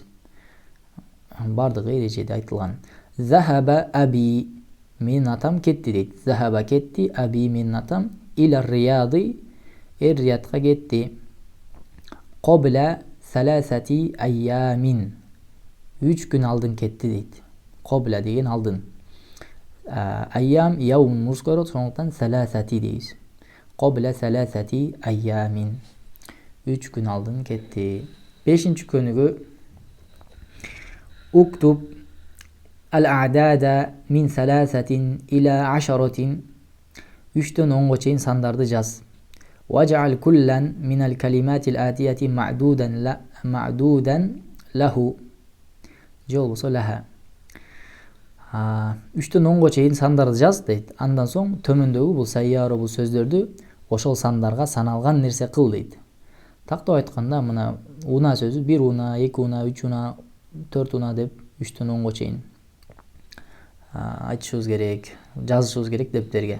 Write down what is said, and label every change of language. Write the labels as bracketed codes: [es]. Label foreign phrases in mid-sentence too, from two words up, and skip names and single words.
[ky] Бардыгы эрежеде айтылган. [ar] ذهب أبي, [ky] менин атам кетти дейт. Захаба кетти, аби менин атам, [ar] إلى الرياض, [ky] эр-риядка кетти. [ar] قبل ثلاثة أيام, [ky] 3 күн алдын кетти дейт. Кобла деген алдын. [ar] أيام يوم [ru] мужской род, [ky] ошондуктан саласати дейбиз. [ar] قبل ثلاثة أيام, [ky] 3 күн алдын кетти. 5-чи көнүгү [ar] اكتب الأعداد من ثلاثة إلى [ky] 10, 3-төн 10га чейин сандарды жаз. [ar] واجعل كلا من الكلمات الآتية معدودا له. [ky] Же болбосо лаха. 3-төн 10га чейин сандарды жаз дейт. Андан соң төмөндөгү бул сайяро бул сөздөрдү ошол сандарга саналган нерсе кыл дейт. Тактап айтканда мына уна сөзү 1 уна, 2 уна, 3 уна, 4 уна деп 3-төн 10га чейин айтышыбыз керек, жазышыбыз керек дептерге.